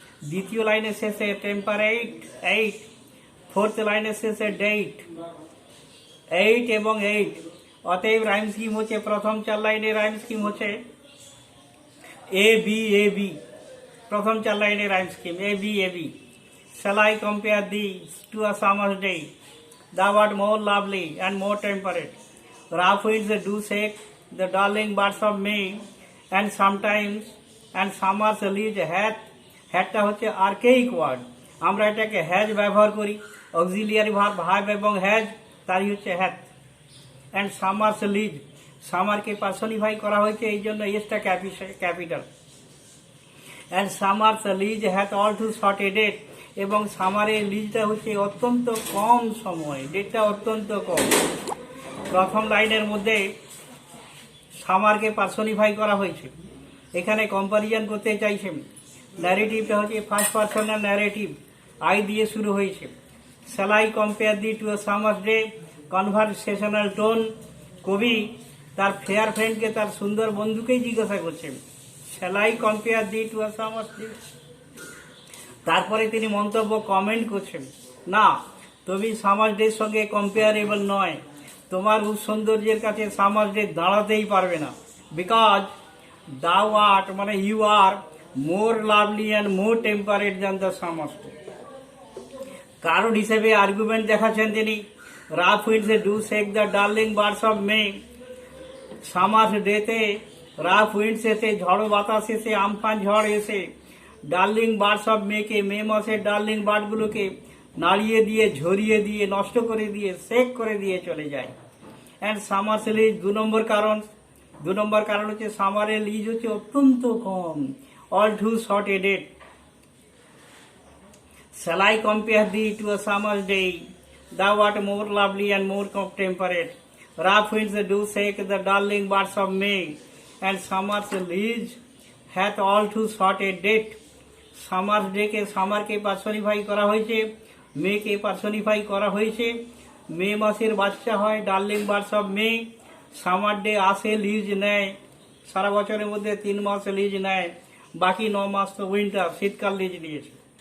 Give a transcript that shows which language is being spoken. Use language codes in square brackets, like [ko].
[bn] দ্বিতীয় লাইনের শেষে টেম্পারেট 8, ফোর্থ লাইনের শেষে ডেট 8 এবং 8। অতএব রাইম স্কিম হচ্ছে প্রথম 4 লাইনের রাইম স্কিম হচ্ছে ABAB। প্রথম 4 লাইনের rhyme scheme ABAB। [en] Shall I compare thee to a summer's day? Thou art more lovely and more temperate. Rough winds do shake the darling birds of May, and sometimes and summer's lease hath, [bn] হ্যাটটা হচ্ছে আর্কেইক word, আমরা এটাকে has ব্যবহার করি, auxiliary verb এবং has, তারই হচ্ছে hath. And Summers lease, সামারকে personify করা হয়েছে এই জন্য এসটা capital. [en] and summer's lease hath all too short a date, [bn] এবং সামারের লিজটা হচ্ছে অত্যন্ত কম সময়, ডেটটা অত্যন্ত কম। প্রথম লাইনের মধ্যে সামারকে পার্সনিফাই করা হয়েছে, এখানে কম্পারিজন করতে চাইছেন। ন্যারেটিভটা হচ্ছে ফার্স্ট পার্সোনাল ন্যারেটিভ, আই দিয়ে শুরু হয়েছে। [en] shall I compare thee to a summer's day? [bn] Conversational tone, কবি তার ফেয়ার ফ্রেন্ডকে, তার সুন্দর বন্ধুকেই জিজ্ঞাসা করছেন [en] shall I compare thee to a summer's day? [bn] তারপরে তিনি মন্তব্য কমেন্ট করছেন, না, তুমি সামার ডের সঙ্গে কম্পেয়ারেবল নয়, তোমার সৌন্দর্যের কাছে সামার ডে দাঁড়াতেই পারবে না। [en] Because thou art মানে you are more lovely and more temperate than the summer day. [bn] কারণ হিসেবে আর্গুমেন্ট দেখাচ্ছেন তিনি, [en] Rough winds do shake the darling birds of May. [bn] Summer ডেতে রাফ উইন্ডস এসে, ঝড়ো বাতাস এসে, আমফান ঝড় এসে [en] darling birds of মেকে, [bn] মে মাসের ডার্লিং বার্ডগুলোকে নাড়িয়ে দিয়ে, ঝরিয়ে দিয়ে, নষ্ট করে দিয়ে, সেক করে দিয়ে চলে যায়। অ্যান্ড সামার লিজ 2 নম্বর কারণ। 2 নম্বর কারণ হচ্ছে সামারের লিজ হচ্ছে অত্যন্ত কম, all two short aided. [en] Shall I compare thee to a summer's day? Thou art more lovely and more temperate. Rough winds do shake the darling birds of May, and summer's lease hath all too short a date. [bn] Summer ডেকে সামারকে personify করা হয়েছে, মেকে personify করা হয়েছে। মে মাসের বাচ্চা হয় darling birds of May. Summer day আসে, lease নেয়, সারা বছরের মধ্যে 3 মাস লিজ নেয়, বাকি 9 মাস তো উইন্টার, শীতকাল লিজ নিয়েছে।